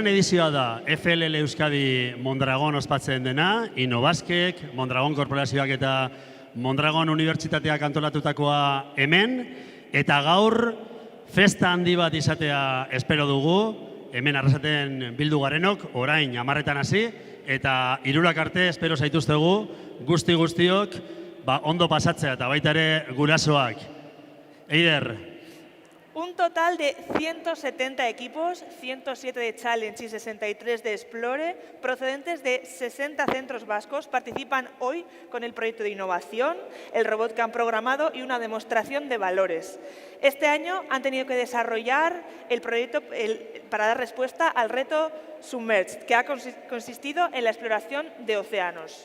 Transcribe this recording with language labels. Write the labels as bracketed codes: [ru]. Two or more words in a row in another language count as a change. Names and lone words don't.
[eu] edizioa da FLL Euskadi Mondragon ospatzen dena, Innobaskek, Mondragon Korporazioak eta Mondragon Unibertsitateak antolatutakoa hemen, eta gaur festa handi bat izatea espero dugu, hemen Arrasaten bildu garenok, orain 10:00 hasi, eta 3 arte espero zaituztegu guztiok ondo pasatzea eta baita ere gurasoak. Eider. [es] Un total de 170 equipos, 107 de Challenge y 63 de Explore, procedentes de 60 centros vascos, participan hoy con el proyecto de innovación, el robot que han programado y una demostración de valores. Este año han tenido que desarrollar el proyecto para dar respuesta al reto Submerged, que ha consistido en la exploración de océanos.